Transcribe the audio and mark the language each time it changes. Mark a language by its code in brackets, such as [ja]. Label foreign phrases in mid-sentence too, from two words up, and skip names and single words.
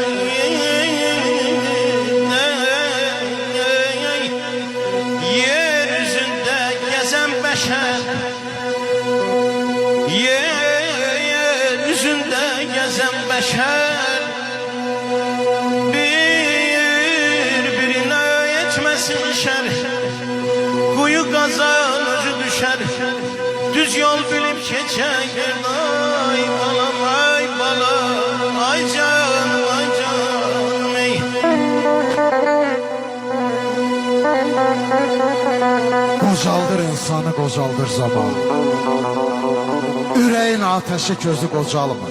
[tr] Yeryüzünde gezen beşer birbirine etmesin şer. Kuyu kazan özü düşer, düz yol bilip geçer. [az] Ay balam ay balam, ay canım ay canım ey. Qocaldır insanı, qocaldır zaman. Ürəyin ateşi közü qocalmır.